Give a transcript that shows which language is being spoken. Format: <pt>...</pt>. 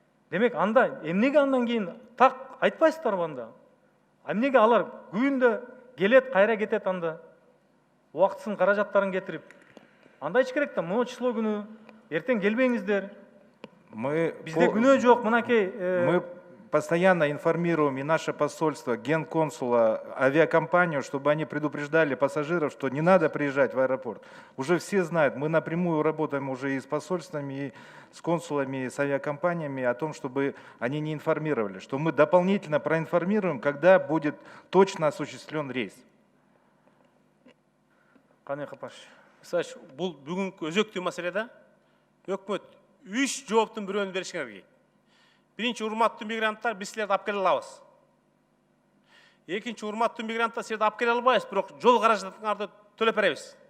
<ky>Демек, анда эмнеге андан кийин так айтпайсыздарбы анда? Эмнеге алар күндө келет, кайра кетет анда? Убактысын, каражаттарын кетирип. Анда ич керек да, могу число күнү эртең келбеңиздер. Бизде күнөө жок, мынакей.</ky> <ru>Мы постоянно информируем и наше посольство, генконсула, авиакомпанию, чтобы они предупреждали пассажиров, что не надо приезжать в аэропорт. Уже все знают, мы напрямую работаем уже и с посольствами, и с консулами, и с авиакомпаниями о том, чтобы они не информировали, что мы дополнительно проинформируем, когда будет точно осуществлен рейс.</ru> <ky>Кане Капаш, бул бүгүнкү өзөктүү маселеде өкмөт 3 жооптун бирөөнү беришиңер керек. Биринчи, урматтуу мигранттар, биз силерди алып келе алабыз. Экинчи, урматтуу мигранттар, силерди алып келе албайбыз, бирок жол каражатыңарды төлөп беребиз.</ky>